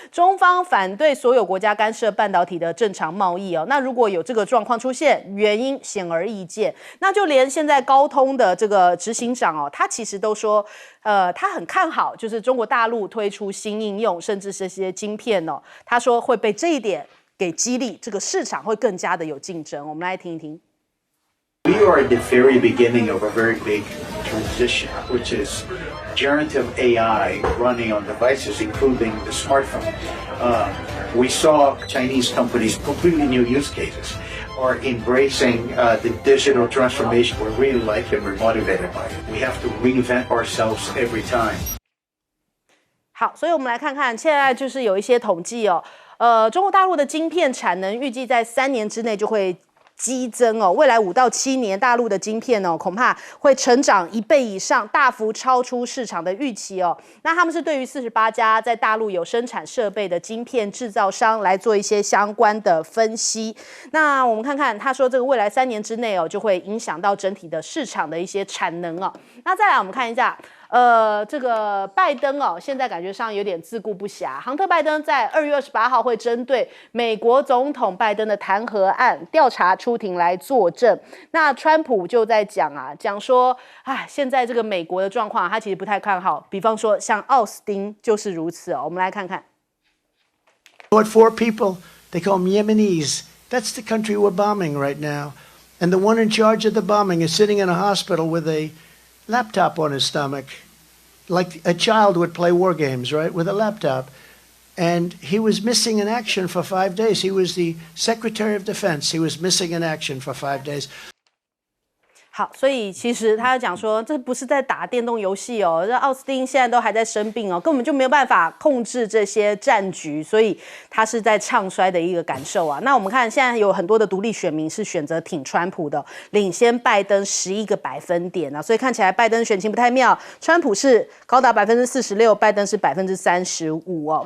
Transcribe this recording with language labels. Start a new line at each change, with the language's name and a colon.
Chinese: 中方反对所有国家干涉半导体的正常贸易那如果有这个状况出现，原因显而易见。那就连现在高通的这个执行长他其实都说，他很看好，就是中国大陆推出新应用，甚至是这些晶片他说会被这一点给激励，这个市场会更加的有竞争。我们来听一听。
English: We are at the very beginning of a very big transition, which is generative AI running on devices, including the smartphone. We saw Chinese companies, completely new use cases, are embracing the digital transformation. We really like it. We're motivated by it. We have to reinvent ourselves every time.
Chinese: 好，所以我们来看看，现在就是有一些统计中国大陆的晶片产能预计在3年之内就会激增未来5到7年，大陆的晶片恐怕会成长1倍以上，大幅超出市场的预期那他们是对于48家在大陆有生产设备的晶片制造商来做一些相关的分析。那我们看看，他说这个未来3年之内就会影响到整体的市场的一些产能那再来我们看一下。这个拜登现在感觉上有点自顾不暇。杭特拜登在2月28号会针对美国总统拜登的弹劾案调查出庭来作证。那川普就在讲说，现在这个美国的状况他其实不太看好。比方说像奥斯汀就是如此我们来看看。
English: What 4 people? They call them Yemenis. That's the country we're bombing right now. And the one in charge of the bombing is sitting in a hospital with a laptop on his stomach, like a child would play war games, right, with a laptop. And he was missing in action for 5 days. He was the Secretary of Defense. He was missing in action for 5 days.
Chinese: 好，所以其实他讲说，这不是在打电动游戏哦，这奥斯汀现在都还在生病哦，根本就没有办法控制这些战局，所以他是在唱衰的一个感受啊。那我们看现在有很多的独立选民是选择挺川普的，领先拜登11个百分点啊，所以看起来拜登选情不太妙，川普是高达46%，拜登是35%哦。